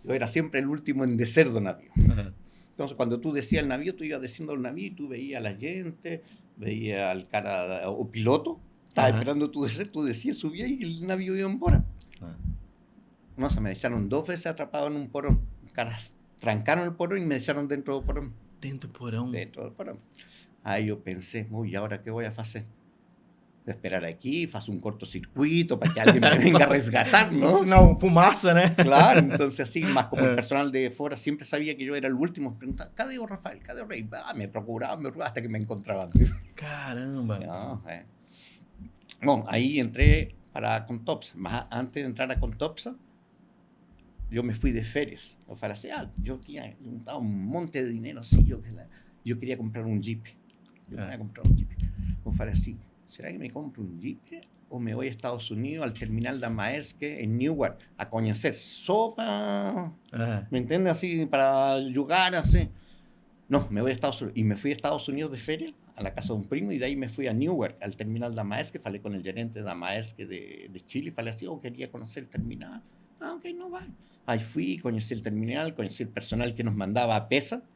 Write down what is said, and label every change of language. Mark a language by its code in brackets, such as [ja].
[es] Yo era siempre el último en [pt] descer do navío. [es] Entonces, cuando tú decías el navío, tú ibas desciendo el navío y tú veías a la gente, veías al cara, o piloto, estaba esperando tú descer, tú decías, subías y el navío [pt] iba embora. [es] No, se me dejaron 2 veces atrapado en un porón. Caras, trancaron el porón y me dejaron dentro del porón. [pt] Dentro do porão? [es] Dentro del porón. Ahí yo pensé, ¿y ahora qué voy a hacer? [pt] esperar aqui, faço um cortocircuito para que alguém [es] me venga [pt] a resgatar, ¿no? Não, fumaça, né? [es] Claro, entonces así, más como el personal de fuera siempre sabía que yo era el último, me preguntaba, [pt] ¿cadê o Rafael? ¿Cadê o Rey? [es] Me procuraban hasta que me encontraban. [pt] Caramba! No, Bom, aí entrei para a Contopsa, mas antes de entrar a Contopsa, eu me fui de férias. Eu falei assim, eu tinha juntado um monte de dinheiro assim, eu queria comprar um Jeep. Eu queria comprar um Jeep. Eu falei assim, será que me compro um Jeep ou me vou a Estados Unidos, al terminal da Maersk en Newark, a conhecer só para, [es] ¿me entiendes? Así, para jugar, así. No, me voy a Estados Unidos. Y me fui a Estados Unidos de feria, a la casa de un primo, y de ahí me fui a Newark, al terminal de Maersk, [pt] falé [es] con el gerente de Maersk de Chile, falé así, quería conocer el terminal. Ok, no va. Ahí fui, conocí el terminal, conocí el personal que nos mandaba a pesa,